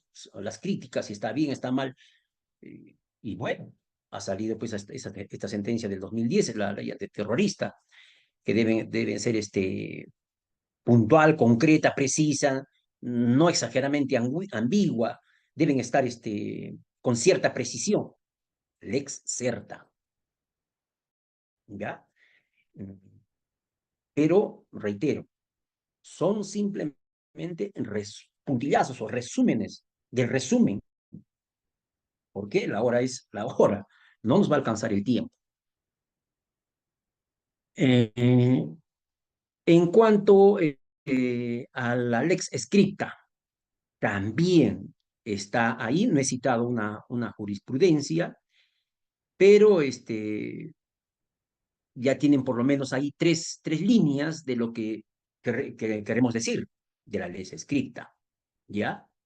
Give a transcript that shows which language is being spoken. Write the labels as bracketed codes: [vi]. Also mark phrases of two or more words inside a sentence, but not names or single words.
[es] Las críticas, si está bien, está mal. Y bueno, ha salido pues esta sentencia del 2010, la ley terrorista, que deben ser puntual, concreta, precisa, no exageradamente ambigua, deben estar con cierta precisión. [la] Lex certa, [es] ¿ya? Pero, reitero, son simplemente puntillazos o resúmenes del resumen, porque la hora es la hora, no nos va a alcanzar el tiempo. En cuanto a la [la] lex scripta, [es] también está ahí, no he citado una jurisprudencia, pero ya tienen por lo menos ahí tres líneas de lo que queremos decir de la ley escrita, ¿ya?